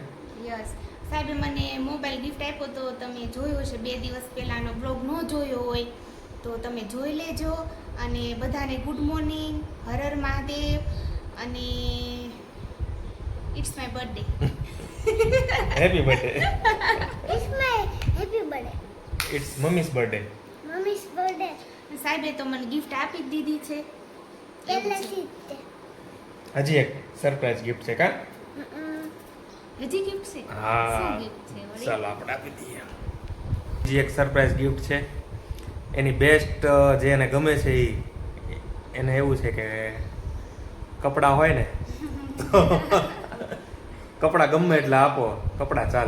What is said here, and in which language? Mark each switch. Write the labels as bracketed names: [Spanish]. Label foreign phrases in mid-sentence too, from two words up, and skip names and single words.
[Gujarati] યસ સાહેબે મને [English] mobile gift [Gujarati] આપ્યો તો તમે જોયો છે 2 દિવસ પહેલાનો બ્લોગ ન જોયો હોય તો તમે જોઈ લેજો. અને બધાને [English] good morning, [Hindi] हर हर महादेव. [English] અને it's my birthday. happy birthday. It's my happy birthday. it's mommy's birthday. Mommy's birthday. [Gujarati] સાહેબે તો મને ગિફ્ટ આપી જ દીધી છે. પહેલેથી જ. હજી એક [English] surprise gift [Gujarati] છે. કા હજી ગિફ્ટ છે? હા, શું ગિફ્ટ છે વળી? ચાલો આપણે આપી દઈએ. હજી એક [English] surprise gift [Gujarati] છે. એની બેસ્ટ જે એને ગમે છે એને એવું છે કે કપડાં હોય ને તો કપડાં ગમે એટલે આપો, કપડાં ચાલે.